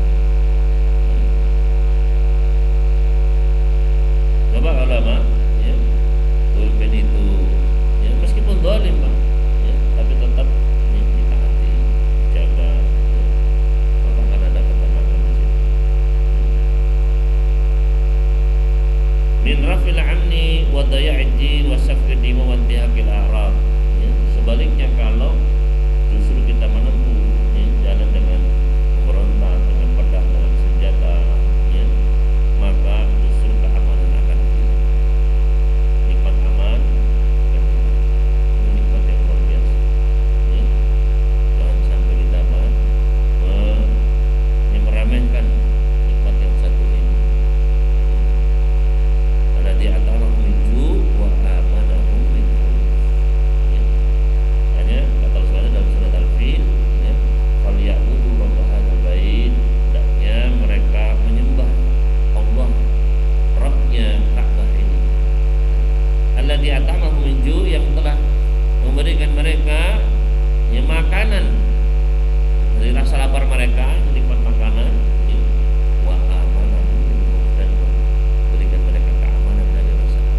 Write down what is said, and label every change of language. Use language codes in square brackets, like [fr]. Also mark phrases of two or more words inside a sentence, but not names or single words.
[id] Coba ulama, pemimpin itu, meskipun zalim Pak, tapi tetap ditaati, dijaga, maka akan ada ketenangan di situ. [ar] من رفع الأمن وضياع الدين وسفك الدماء وانتهاك الأعراض. [id] Sebaliknya kalau justru kita menempuh jalan dengan memberontak, dengan pedang, dengan senjata, maka justru keamanan akan hilang. Nikmat aman akan hilang. Ini nikmat yang luar biasa. Jangan sampai kita meremehkan nikmat yang satu ini. [ar] الذي أطعمهم من جوع وآمنهم من خوف. [id] Hanya kata Rasulullah dalam surat Al-Fil, [ar] فليعبدوا رب هذا البيت, [id] hendaknya mereka menyembah Allah, Rabbnya Ka'bah ini. [ar] الذي أطعمهم من جوع', [id] yang telah memberikan mereka makanan dari rasa lapar mereka, nikmat makanan, [ar] وآمنهم من خوف, [id] dan memberikan mereka keamanan dari rasa takut.